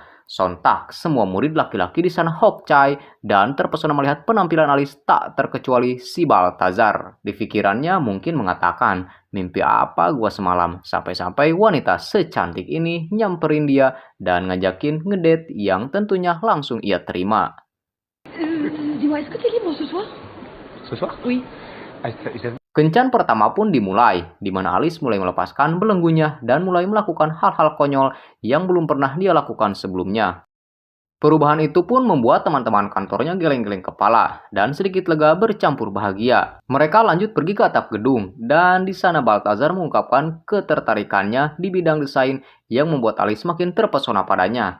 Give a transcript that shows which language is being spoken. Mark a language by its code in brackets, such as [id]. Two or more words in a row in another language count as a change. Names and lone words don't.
[id] Sontak, semua murid laki-laki di sana hokcai dan terpesona melihat penampilan Alice tak terkecuali si Balthazar. Di pikirannya mungkin mengatakan, mimpi apa gua semalam? Sampai-sampai wanita secantik ini nyamperin dia dan ngajakin ngedate yang tentunya langsung ia terima. [fr] Dis-moi, est-ce que t'es libre ce soir? Ce soir? Oui. [id] Kencan pertama pun dimulai, di mana Alice mulai melepaskan belenggunya dan mulai melakukan hal-hal konyol yang belum pernah dia lakukan sebelumnya. Perubahan itu pun membuat teman-teman kantornya geleng-geleng kepala dan sedikit lega bercampur bahagia. Mereka lanjut pergi ke atap gedung, dan di sana Balthazar mengungkapkan ketertarikannya di bidang desain yang membuat Alice makin terpesona padanya.